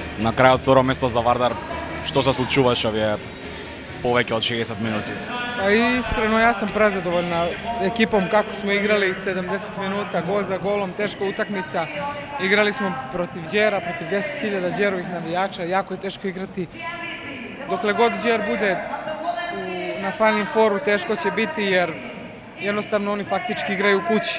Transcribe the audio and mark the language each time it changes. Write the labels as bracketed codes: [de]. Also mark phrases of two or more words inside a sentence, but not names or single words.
[sr] Na kraju [mk] второ место за Вардар. Што се случуваше овие повеќе од 60 минути? [sr] Pa iskreno, ja sam prezadovoljna s ekipom kako smo igrali 70 minuta, gol za golom, teška utakmica. Igrali smo protiv Đera, protiv 10.000 Đerovih navijača, jako je teško igrati. Dokle god Đer bude na Final Fouru, teško će biti jer jednostavno oni faktički igraju u kući.